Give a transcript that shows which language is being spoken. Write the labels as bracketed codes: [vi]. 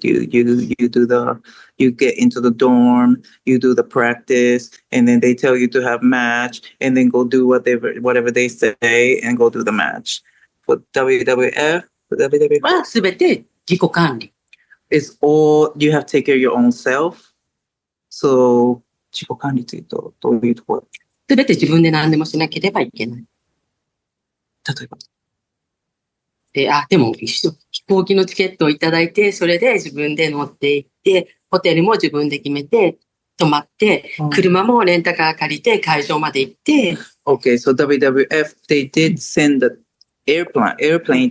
[en] You get into the dorm. You do the practice, and then they tell you to have match, and then go do whatever they say, and go do the match. For WWF, [ja] は全て自己管理。 [en] it's all you have to take care of your own self. [ja] So 自己管理というとどういうところ？全て自分で何でもしなければいけない。例えば。でも飛行機のチケットをいただいて、それで自分で乗って行って、ホテルも自分で決めて、泊まって、車もレンタカー借りて会場まで行って。 [en] Okay, so WWF, they did send the airplane